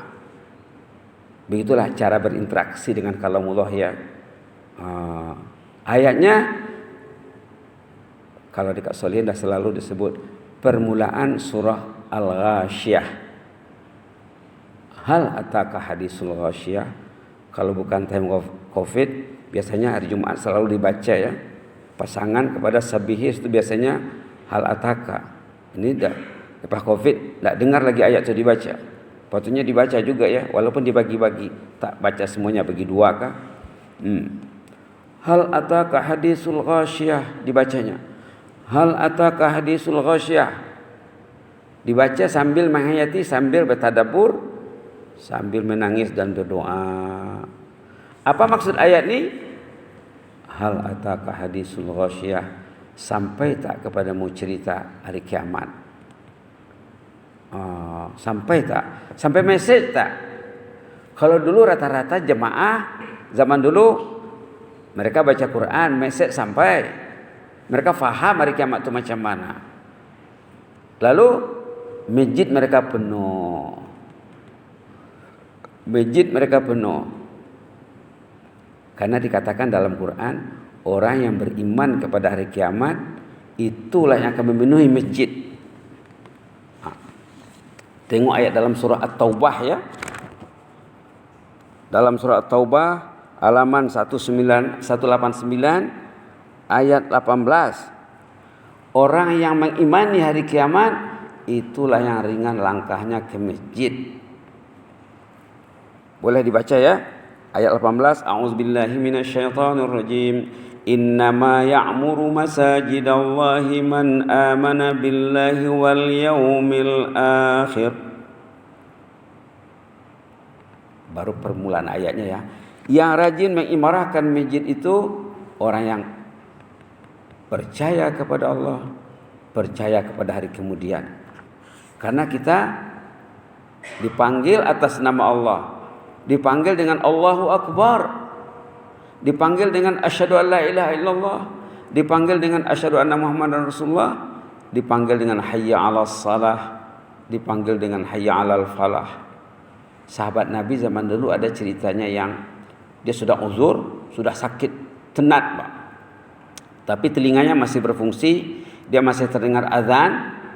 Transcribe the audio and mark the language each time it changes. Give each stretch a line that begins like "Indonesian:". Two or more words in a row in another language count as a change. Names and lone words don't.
Malay: Begitulah cara berinteraksi dengan kalamullah ya. Ayatnya kalau di Solihin dah selalu disebut permulaan surah Al-Ghasyiyah.
Arabic: هل أتاك حديث الغاشية.
Malay: Kalau bukan
English: time of Covid,
Malay: biasanya hari Jumat selalu dibaca ya. Pasangan kepada sabihis itu biasanya
Arabic: هل أتاك.
Malay: Ini dah lepas Covid, tak dengar lagi ayat itu dibaca. Patutnya dibaca juga ya, walaupun dibagi-bagi. Tak baca semuanya, bagi dua kah?
Arabic: هل أتاك حديث الغاشية dibacanya. هل أتاك حديث الغاشية.
Malay: Dibaca sambil menghayati, sambil bertadabbur, sambil menangis dan berdoa. Apa maksud ayat ini?
Arabic: هل أتاك حديث الغاشية.
Malay: Sampai tak kepadamu cerita hari kiamat? Sampai tak? Sampai mesej tak? Kalau dulu rata-rata jemaah zaman dulu mereka baca Quran, mesej sampai. Mereka faham hari kiamat itu macam mana. Lalu masjid mereka penuh. Masjid mereka penuh. Karena dikatakan dalam Quran, orang yang beriman kepada hari kiamat itulah yang akan memenuhi masjid. Tengok ayat dalam surah At-Taubah ya. Dalam surah At-Taubah halaman 189 ayat 18. Orang yang mengimani hari kiamat itulah yang ringan langkahnya ke masjid. Boleh dibaca ya. Ayat 18.
Arabic: أعوذ بالله من الشيطان الرجيم. إنما يعمر مساجد الله من آمن بالله واليوم الآخر.
Malay: Baru permulaan ayatnya ya. Yang rajin mengimarahkan masjid itu orang yang percaya kepada Allah, percaya kepada hari kemudian. Karena kita dipanggil atas nama Allah, dipanggil dengan
Arabic: الله أكبر,
Malay: dipanggil dengan
Arabic: أشهد أن لا إله إلا الله,
Malay: dipanggil dengan
Arabic: أشهد أن محمدا رسول الله,
Malay: dipanggil dengan
Arabic: حي على الصلاة,
Malay: dipanggil dengan
Arabic: حي على الفلاح.
Malay: Sahabat Nabi zaman dulu ada ceritanya yang dia sudah uzur, sudah sakit tenat, Pak. Tapi telinganya masih berfungsi, dia masih terdengar azan.